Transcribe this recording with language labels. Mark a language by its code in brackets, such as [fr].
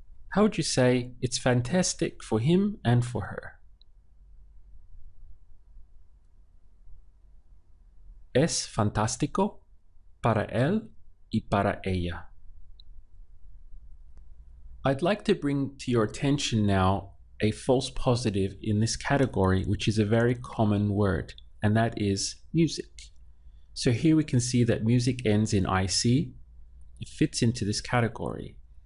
[en] How would you say it's fantastic for him and for her? [es] Es fantástico para él y para ella. [en] I'd like to bring to your attention now a false positive in this category, which is a very common word, and that is music. So here we can see that music ends in IC. It fits into this category.